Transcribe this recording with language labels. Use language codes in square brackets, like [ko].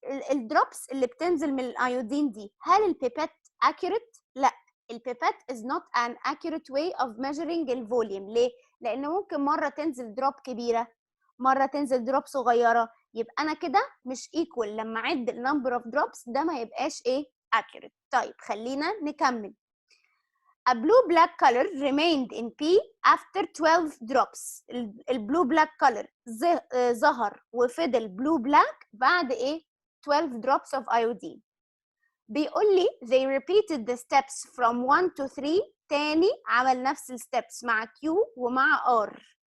[ar] الدروبس اللي بتنزل من الايودين دي هل البيبات اكيوريت؟ لا، البيبات [en] is not an accurate way of measuring [ar] الفوليوم. ليه؟ لان ممكن مره تنزل دروب كبيره مره تنزل دروب صغيره. يبقى انا كده مش equal لما اعد النمبر اوف دروبس ده ما يبقاش ايه accurate. طيب خلينا نكمل. [en] A blue black color remained in P after 12 drops. البلو black color [ar] ظهر وفضل [en] blue black [ar] بعد ايه؟ [en] 12 drops of iodine. [ar] بيقول لي [en] they repeated the steps from 1 to 3. [ar] تاني عمل نفس الستبس مع Q ومع R.